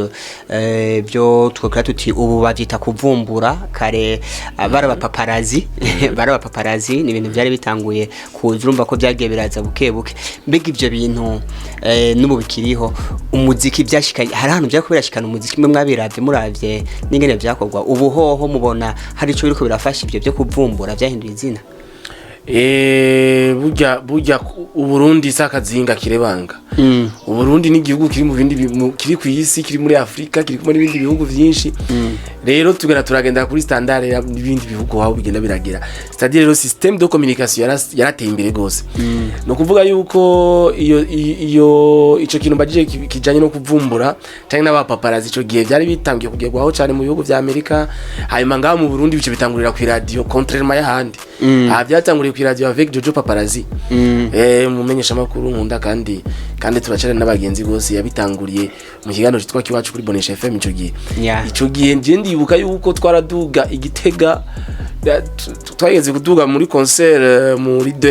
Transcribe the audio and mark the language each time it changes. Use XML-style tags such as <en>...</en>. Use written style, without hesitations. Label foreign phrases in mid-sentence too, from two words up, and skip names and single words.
<rn>byo twakora tuti ubu bavyita kuvumbura kare baraba paparazi ni ibintu byari bitanguye kuzurumva ko byagiye biraza buke mbega ivyo bintu n'ubu bikiriho umuziki byashikanye hari ahantu bya kubirashikana umuziki mwe mwabiravye muravye n'ingene byakorwa ubu hoho mubona hari ico biriko birafasha ivyo byo kuvumbura byahinduye izina. Burya Uburundi sakazinga kirebanga Uburundi ni igihugu kiri mu bindi kiri ku isi kiri muri Afrika kiri muri bindi bihugu byinshi rero tugera turagenda kuri standard y'ibindi bihugu aho bigenda biragira</rn> <fr>c'est-à-dire le système de communication</fr> <rn>yarateye imbere gose no kuvuga yuko iyo ico kintu bagije kijanye no kuvumbura cyane n'abapaparazi ico gihe byari bitangiye kugerwaho cyane mu bihugu vya Amerika hanyuma ngaho mu Burundi bice bitangurira ku radio contrairement y'ahandi byatanguriye ku radio avec Jojo Paparazzi mumenyesha makuru nkunda kandi turacana n'abagenzi gose yabitanguriye mu kiganiro cyitwa Kiwacu kuri Bonesha FM ico gihe nje ndibuka yuko twaraduga Igitega twageze kuduga muri concert muri</rn>